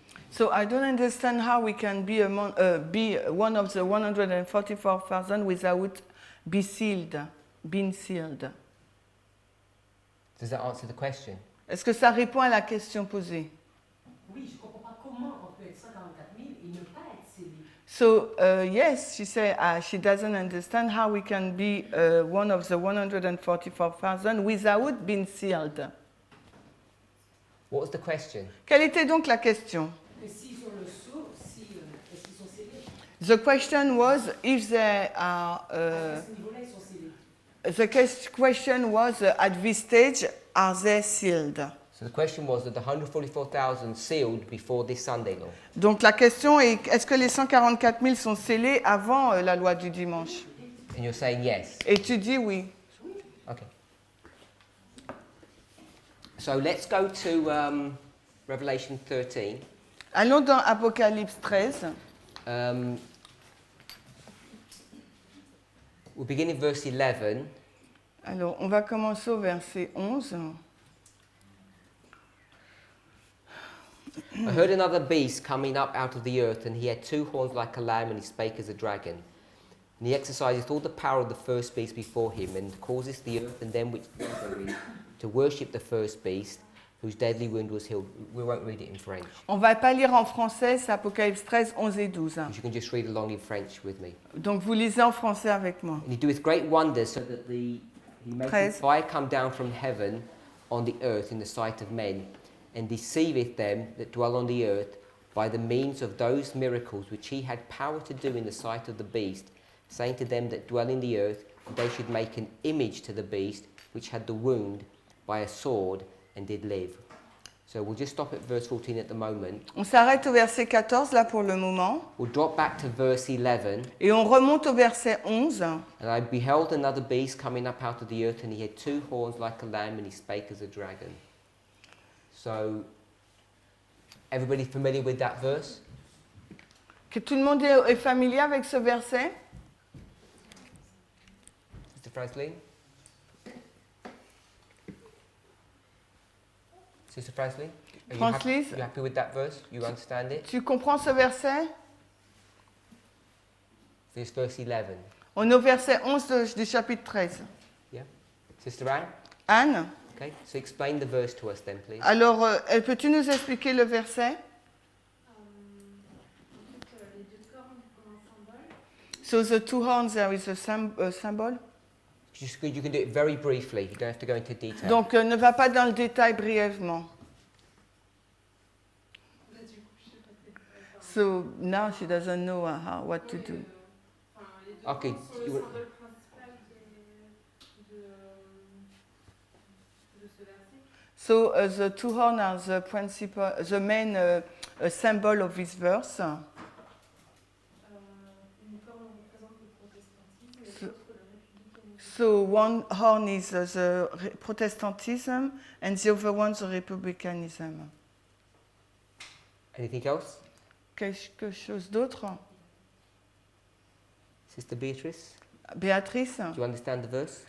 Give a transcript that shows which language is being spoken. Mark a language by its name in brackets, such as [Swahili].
[English] So I don't understand how we can be one of the 144,000 without being sealed. Does that answer the question? [French] Est-ce que ça répond à la question posée? Oui, je ne comprends pas comment on peut être 144 000 et ne pas être scellé. [English] So yes, she said she doesn't understand how we can be one of the 144,000 without being sealed. What was the question? [French] Quelle était donc la question? Que s'ils ont le sceau, est-ce qu'ils sont scellés? [English] The question was if they are. [French] À ce niveau-là, ils sont scellés. [English] The question was at this stage, are they sealed? So the question was that the 144,000 sealed before this Sunday law. [French] Donc la question est est-ce que les 144 000 sont scellés avant la loi du dimanche? [English] And you're saying yes. [French] Et tu dis oui. [English] Okay. So let's go to Revelation 13. [French] Allons dans Apocalypse 13. [English] We'll begin in verse 11. [French] Alors, on va commencer au verset 11. [English] I heard another beast coming up out of the earth, and he had two horns like a lamb, and he spake as a dragon. And he exerciseth all the power of the first beast before him, and causeth the earth and them which dwell therein to worship the first beast, whose deadly wound was healed. We won't read it in French. [French] On va pas lire en français, c'est Apocalypse 13, 11 et 12. [English] You can just read along in French with me. [French] Donc vous lisez en français avec moi. [English] And he doeth great wonders, so that he maketh 13. fire come down from heaven on the earth in the sight of men, and deceiveth them that dwell on the earth by the means of those miracles which he had power to do in the sight of the beast, saying to them that dwell in the earth, that they should make an image to the beast which had the wound by a sword and did live. So we'll just stop at verse 14 at the moment. [French] On s'arrête au verset 14 là pour le moment. [English] We'll drop back to verse 11. [French] Et on remonte au verset 11. [English] And I beheld another beast coming up out of the earth, and he had two horns like a lamb, and he spake as a dragon. So, everybody familiar with that verse? [French] Que tout le monde est familier avec ce verset? [English] Mr. Franklin? Sister Franklin? Are Francis? you happy with that verse? You understand it? [French] Tu comprends ce verset? [English] This verse 11. [French] On est au verset 11 du chapitre 13. [English] Yeah? Sister Anne? Anne, Okay, so explain the verse to us then, please. [French] alors peux-tu nous expliquer le verset? En fait, les deux cornes comme un symbole. [English] So the two horns, there is a symbol. You can do it very briefly. You don't have to go into detail. [French] Donc ne va pas dans le détail brièvement. Là, du coup, je sais pas très bien. [English] So now she doesn't know what to do. [French] Enfin, les deux Ok, cornes sont le tu- symbole principal de ce verset. [English] So the two horns are the main symbol of this verse. [French] Une corne représente le protestantisme et Ce- l'autre le républicanisme. [English] So one horn is the Protestantism and the other one the Republicanism. Anything else? [French] Quelque chose d'autre? [English] Sister Beatrice? Béatrice, Do you understand the verse?